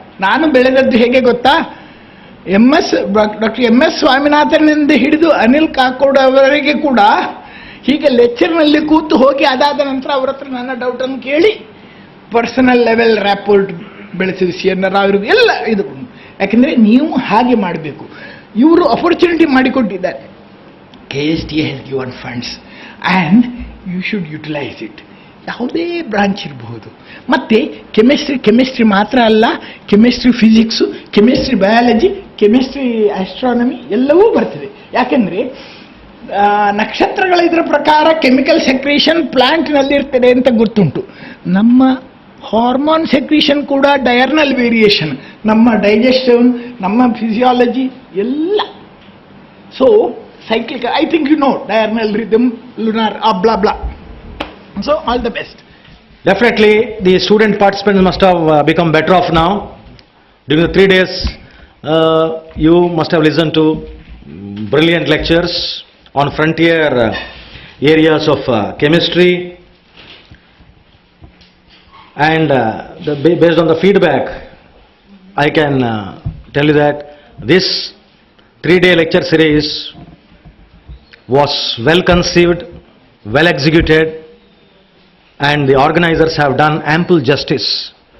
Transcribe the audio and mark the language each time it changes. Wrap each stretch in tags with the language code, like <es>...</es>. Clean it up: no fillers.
<kn>ನಾನು ಬೆಳೆದದ್ದು ಹೇಗೆ ಗೊತ್ತಾ? ಡಾಕ್ಟರ್ MS ಸ್ವಾಮಿನಾಥನ್ನಿಂದ ಹಿಡಿದು ಅನಿಲ್ ಕಾಕೋಡ್ ಅವರಿಗೆ ಕೂಡ ಹೀಗೆ ಲೆಕ್ಚರ್ನಲ್ಲಿ ಕೂತು ಹೋಗಿ ಅದಾದ ನಂತರ ಅವ್ರ ಹತ್ರ ನನ್ನ ಡೌಟನ್ನು ಕೇಳಿ ಪರ್ಸನಲ್ ಲೆವೆಲ್ ರ್ಯಾಪೋರ್ಟ್ ಬೆಳೆಸಿದ CNR ಅವ್ರಿಗೆ ಎಲ್ಲ ಇದು. ಯಾಕೆಂದರೆ ನೀವು ಹಾಗೆ ಮಾಡಬೇಕು. ಇವರು ಅಪರ್ಚುನಿಟಿ ಮಾಡಿಕೊಟ್ಟಿದ್ದಾರೆ.</kn> <en>KSTA has given funds and you should utilize it.</en> <kn>ಯಾವುದೇ ಬ್ರಾಂಚ್ ಇರಬಹುದು. ಮತ್ತು ಕೆಮಿಸ್ಟ್ರಿ ಮಾತ್ರ ಅಲ್ಲ, chemistry physics, chemistry biology, chemistry astronomy ಎಲ್ಲವೂ ಬರ್ತದೆ. ಯಾಕೆಂದರೆ ನಕ್ಷತ್ರಗಳ ಇದರ ಪ್ರಕಾರ ಕೆಮಿಕಲ್ ಸೆಕ್ರೇಷನ್ ಪ್ಲಾಂಟ್ನಲ್ಲಿರ್ತದೆ ಅಂತ ಗೊತ್ತುಂಟು. ನಮ್ಮ ಹಾರ್ಮೋನ್ ಸೆಕ್ರೇಷನ್ ಕೂಡ ಡಯರ್ನಲ್ ವೇರಿಯೇಷನ್, ನಮ್ಮ ಡೈಜೆಷನ್, ನಮ್ಮ ಫಿಸಿಯಾಲಜಿ ಎಲ್ಲ.</kn> <en>So cyclical, I think you know, diurnal rhythm, lunar, blah blah. So all the best. Definitely the student participants must have become better off now. During the 3 days, you must have listened to brilliant lectures on frontier areas of chemistry, and based on the feedback, I can tell you that this 3-day lecture series was well conceived, well executed, and the organizers have done ample justice.</en>